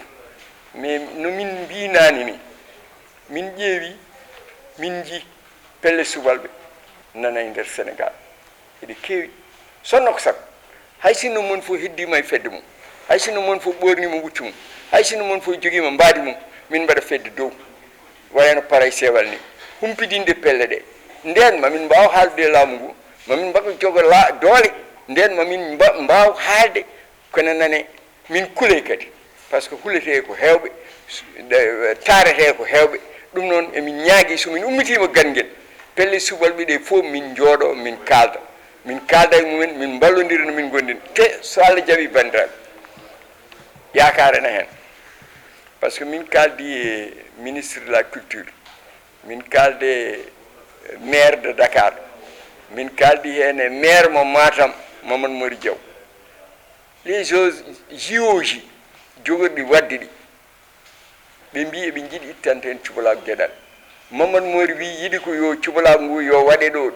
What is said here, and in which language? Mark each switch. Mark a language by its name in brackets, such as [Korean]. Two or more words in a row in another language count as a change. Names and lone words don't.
[Fula] mais no min mbinani ni min ƴeewi min jii pelle subalɓe nana e nder sénégal eɗe keewi sonno ko sago hay sinno mon fof heddima e fedde mum hay sinno mon fof ɓornima wuccu mum hay sinno mon fof joguima mbaadi mum min mbaɗa fedde dow wayno paray sewal ni humpidinde pelle ɗe nden mamin mbaw haalde e laamu ngu mamin mbaɗa jogo doole nden mamin mbaw haalde kono nane min kuuley kadi [French] par ce que [Fula] hulete ko hewɓe taarete ko hewɓe ɗum noon emin ñaagui somin ummitima ganguel pelle subalɓe ɗe fof min jooɗo min kalda e mumen min ballodira no min gondini te so Allah jaaɓi bandiraɓe yakarena hen [French] par ce que [Fula] min kaldi e [French] ministre de la culture [Fula] min kalde e [French] maire de Dakar [Fula] min kaldi hen e maire mo Matam Mamadou Mori Diaw [French] les JOJ [Fula] jogorɗi wadde ɗi ɓe mbi eɓe jiiɗi ittante en cubalaago gueɗal Mamadou Mori wi yiɗi ko yo cubalaago ngu yo waɗe